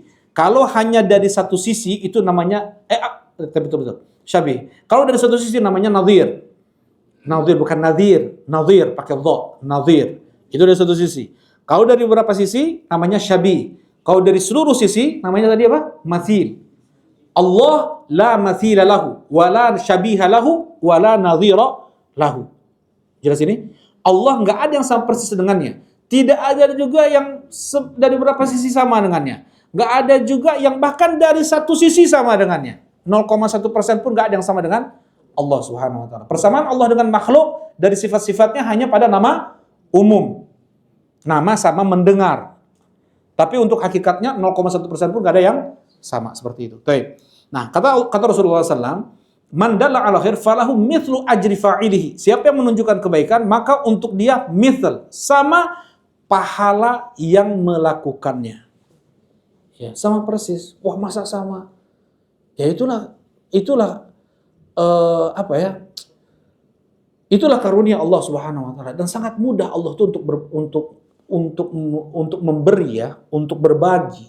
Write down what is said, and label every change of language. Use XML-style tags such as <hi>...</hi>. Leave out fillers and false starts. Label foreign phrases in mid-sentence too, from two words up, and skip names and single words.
<id>Kalau hanya dari satu sisi itu namanya betul syabih. Kalau dari satu sisi namanya nadhir. Nadhir bukan nadir. Nadhir pakai dha. Nadhir. Itu dari satu sisi. Kalau dari beberapa sisi namanya syabih. Kalau dari seluruh sisi namanya tadi apa? Mathil.</id> <ar>الله لا مثيل له، ولا شبيه له، ولا نظير له.</ar> <id>Jelas ini? Allah nggak ada yang sama persis dengannya. Tidak ada juga yang dari beberapa sisi sama dengannya. Nggak ada juga yang bahkan dari satu sisi sama dengannya. 0,1% pun nggak ada yang sama dengan Allah</id> <ar>سبحانه وتعالى.</ar> <id>Persamaan Allah dengan makhluk dari sifat-sifatnya hanya pada nama umum. Nama sama mendengar. Tapi untuk hakikatnya 0,1% pun nggak ada yang sama seperti itu. Baik. Nah, kata Rasulullah SAW,</id> <ar>من دل على خير فله مثل أجر فاعله.</ar> <id>Siapa yang menunjukkan kebaikan, maka untuk dia mithl, sama pahala yang melakukannya. Ya, sama persis. Wah, masa sama? Ya itulah apa ya? Itulah karunia Allah</id> <ar>سبحانه وتعالى,</ar> <id>dan sangat mudah Allah tuh untuk memberi ya, untuk berbagi.</id>